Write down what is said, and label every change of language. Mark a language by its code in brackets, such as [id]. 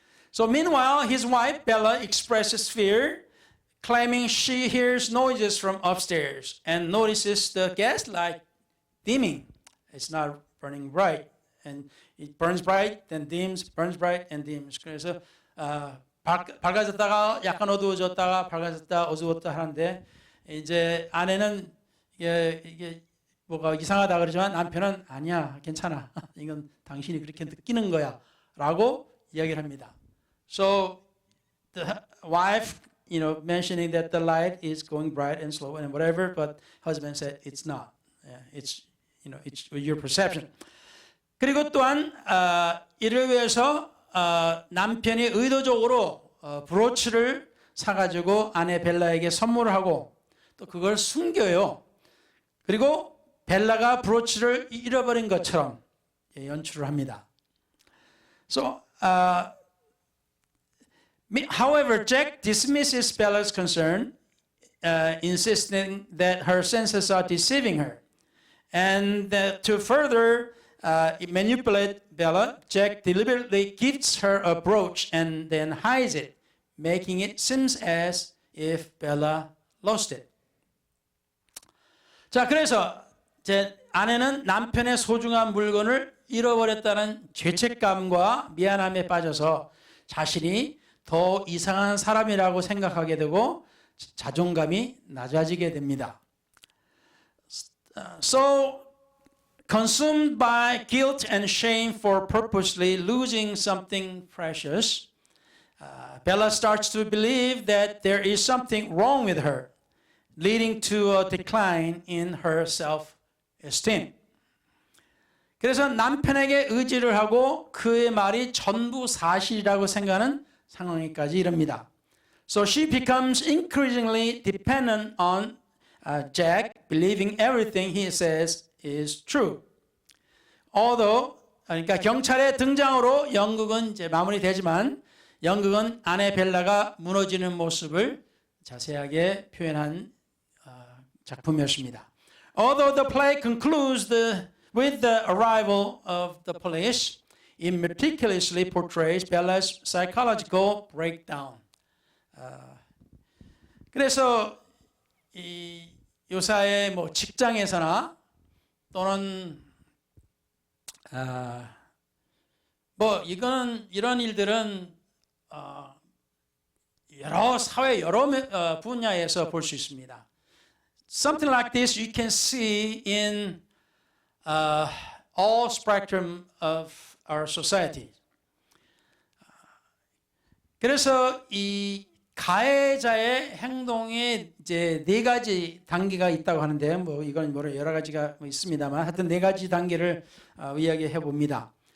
[en] So meanwhile, his wife Bella expresses fear, claiming she hears noises from upstairs and notices the gas light dimming. It's not burning bright, and it burns bright, then dims, burns bright, and dims. [ko] 그래서 밝아졌다가 약간 어두워졌다가 밝아졌다 어두웠다 하는데 이제 아내는 이게 뭐가 이상하다 그러지만 남편은 아니야 괜찮아 이건 당신이 그렇게 느끼는 거야라고 이야기를 합니다. [en] So the wife, mentioning that the light is going bright and slow and whatever, but husband said it's not. It's it's your perception. [ko] 그리고 또한 이를 위해서 남편이 의도적으로 브로치를 사가지고 아내 벨라에게 선물을 하고 또 그걸 숨겨요. 그리고 벨라가 브로치를 잃어버린 것처럼 연출을 합니다. [en] So, however, Jack dismisses Bella's concern, insisting that her senses are deceiving her. And to further manipulate Bella, Jack deliberately gives her a brooch and then hides it, making it seem as if Bella lost it. [ko] 자, 그래서 제 아내는 남편의 소중한 물건을 잃어버렸다는 죄책감과 미안함에 빠져서 자신이 더 이상한 사람이라고 생각하게 되고 자존감이 낮아지게 됩니다. [en] So, consumed by guilt and shame for purposely losing something precious, Bella starts to believe that there is something wrong with her, leading to a decline in her self-esteem. [ko] 그래서 남편에게 의지를 하고 그의 말이 전부 사실이라고 생각하는 상황에까지 이릅니다. [en] So she becomes increasingly dependent on Jack believing everything he says is true. [ko] Although, 그러니까 경찰의 등장으로 연극은 이제 마무리되지만 연극은 아내 벨라가 무너지는 모습을 자세하게 표현한 작품이었습니다. [en] Although the play concludes with the arrival of the police, it meticulously portrays Bella's psychological breakdown. [ko] 그래서 이 요사의 뭐 직장에서나 또는 뭐 이런 일들은 여러 사회 여러 분야에서 볼 수 있습니다. [en] Something like this you can see in all spectrum of our society. [ko] 그래서 이 가해자의 행동에 이제 네 가지 단계가 있다고 하는데 뭐 이건 여러 가지가 있습니다만 하여튼 네 가지 단계를 이야기해 봅니다.